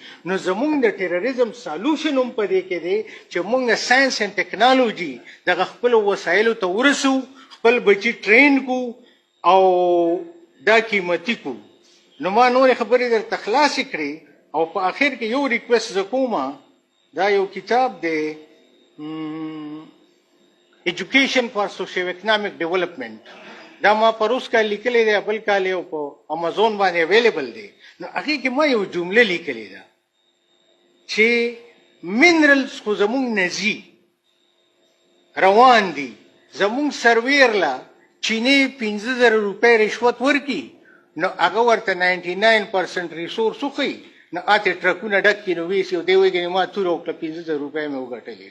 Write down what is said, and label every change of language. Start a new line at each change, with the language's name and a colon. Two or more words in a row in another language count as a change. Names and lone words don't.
Pashto: نو زمونږ د ټیرریزم سالوشن هم په دې کې دی چې مونږ
English: science and technology
Pashto: دغه خپلو وسایلو ته ورسو، خپل بچي ټرین کو او دا قیمتي کو. نو ما نورې خبرې درته خلاصې کړې او په آخر کې یو ریکویسټ زه کوم. دا یو کتاب دی ایجوکیشن فار سوشیو اکنامک ډیولپمنٹ. دا ما پروس کال لیکلی دی، بل کال یو په امازون باندې اویلیبل دی. نو هغې کې ما یو جمله لیکلې ده چې منرلز خو زمونږ نه ځي، روان دي. زمونږ سرویر له چینی 15,000 روپۍ رشوت ورکي، نو هغه ورته 99% ریسورس وښیي، نو اته ټرکونه ډک کړي، نو ویسي او دی وایي ګنې ما توره وکړه 15,000 روپۍ مې وګټلې.